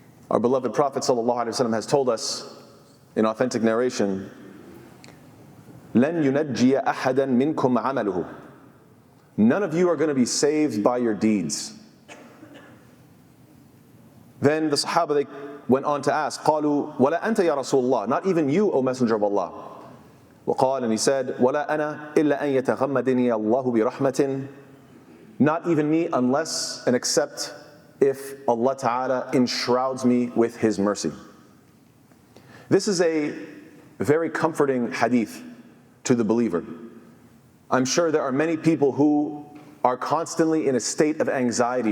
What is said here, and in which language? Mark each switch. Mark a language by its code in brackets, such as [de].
[en] Our beloved Prophet ﷺ has told us in authentic narration, [ar] لَن يُنَجِّيَ أَحَدًا مِنْكُمْ عَمَلُهُ. [en] None of you are going to be saved by your deeds. Then the Sahaba, they went on to ask, [ar] قالوا وَلَا أَنْتَ يَا رَسُولَ اللَّهِ. [en] Not even you, O Messenger of Allah. [ar] وقال, [en] and he said, [ar] وَلَا أَنَا إِلَّا أَن يَتَغَمَّدِنِي اللَّهُ بِرَحْمَةٍ. [en] Not even me, unless and except if Allah Ta'ala enshrouds me with His mercy. This is a very comforting hadith to the believer. I'm sure there are many people who are constantly in a state of anxiety.